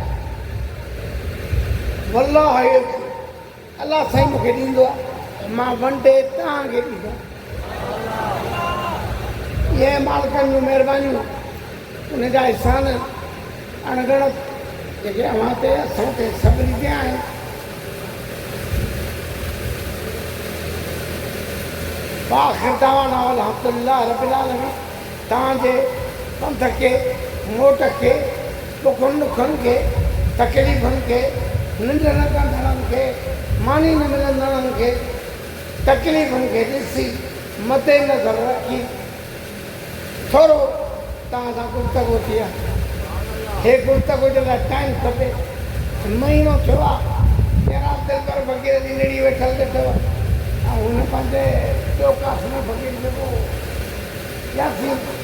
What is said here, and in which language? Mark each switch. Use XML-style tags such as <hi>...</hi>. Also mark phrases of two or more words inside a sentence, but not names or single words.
<sd>वल्लाह अलाह साईं मूंखे ॾींदो आहे मां वंडे तव्हांखे ॾींदो इहे मालिकनि जूं महिरबानियूं उन जा एहसान अणगणत जेके अव्हां ते असां ते सभिनी ते आहिनि</sd> <ar>آخر دعوانا الحمدلله رب العالمين</ar> <sd>तव्हांजे पंथ खे मोट खे ॾुखनि ॾुखनि खे तकलीफ़ुनि खे निंड न कंदड़नि खे मानी न मिलंदड़नि खे तकलीफ़ुनि खे ॾिसी मथे नज़र रखी थोरो तव्हां सां गुफ़्तगू थी आहे हे गुफ़्तगू जे लाइ टाइम खपे महीनो थियो आहे कहिड़ा दिलबर फ़क़ीर जी निड़ी वेठल ॾिठव ऐं हुन पंहिंजे ॿियो कासिम फ़क़ीर जेको यासीन</sd>